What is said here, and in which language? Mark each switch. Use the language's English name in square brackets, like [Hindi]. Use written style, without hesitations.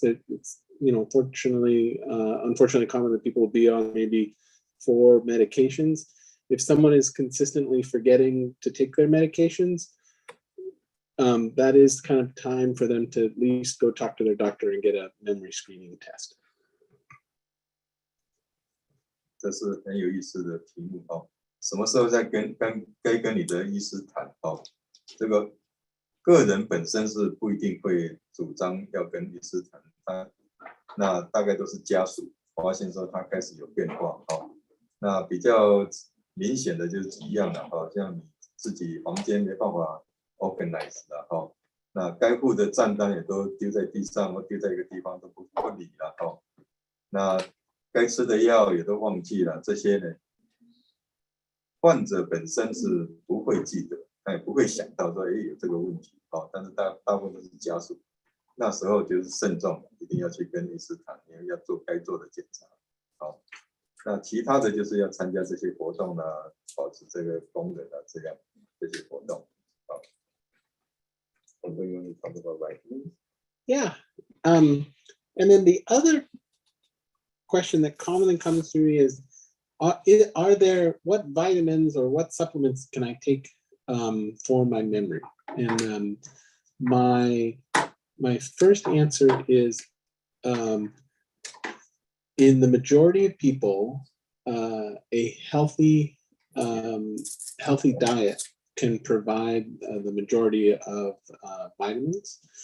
[English] That it's, unfortunately common that people will be on maybe 4 medications. If someone is consistently forgetting to take their medications, that is kind of time for them to at least go talk to their doctor and get a memory screening test. [Chinese] 这是很有意思的题目哦。什么时候该跟你的医师谈哦？这个个人本身是不一定会主张要跟医师谈，那大概都是家属发现说他开始有变化哦。那比较明显的就是几样了哈，像你自己房间没办法 organize 了哈，那该付的账单也都丢在地上或丢在一个地方都不理了哈，那该吃的药也都忘记了，这些呢，患者本身是不会记得，他也不会想到说有这个问题哦，但是大部分都是家属，那时候就是慎重，一定要去跟医师谈，因为要做该做的检查，好。那其他的就是要参加这些活动啦，保持这个功能啊，这些活动。好，我们用差不多来。 [English] Yeah, and then the other question that commonly comes to me is, are there, what vitamins or what supplements can I take for my memory? And my first answer is, in the majority of people, a healthy diet can provide the majority of vitamins.